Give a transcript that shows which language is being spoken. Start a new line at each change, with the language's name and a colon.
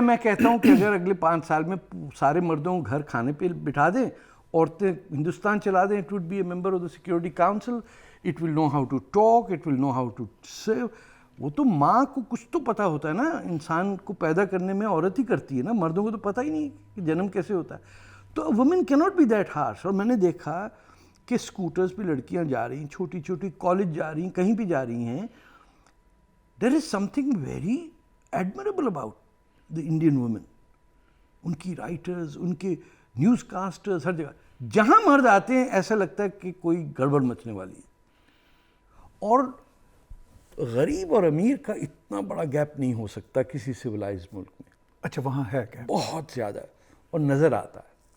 Urdu: میں کہتا ہوں کہ اگر اگلے 5 سال میں سارے مردوں کو گھر کھانے پہ بٹھا دیں، عورتیں ہندوستان چلا دیں،
English: It would be a member of the security council, it will know how to talk, it will know how to save.
Urdu: وہ تو ماں کو کچھ تو پتہ ہوتا ہے نا، انسان کو پیدا کرنے میں عورت ہی کرتی ہے نا، مردوں کو تو پتہ ہی نہیں کہ جنم کیسے ہوتا ہے. تو
English: Woman کی not be that harsh.
Urdu: اور میں نے دیکھا کہ اسکوٹرز پہ لڑکیاں جا رہی ہیں، چھوٹی چھوٹی کالج جا رہی ہیں، کہیں بھی جا رہی ہیں.
English: There is something very admirable about the Indian woman.
Urdu: ان کی رائٹرز، ان کے نیوز کاسٹرز، ہر جگہ جہاں مرد آتے ہیں ایسا لگتا ہے کہ کوئی گڑبڑ مچنے والی ہے. اور غریب اور امیر کا اتنا بڑا گیپ نہیں ہو سکتا کسی سویلائز ملک میں. اچھا، وہاں ہے کیا؟ بہت زیادہ اور نظر آتا ہے.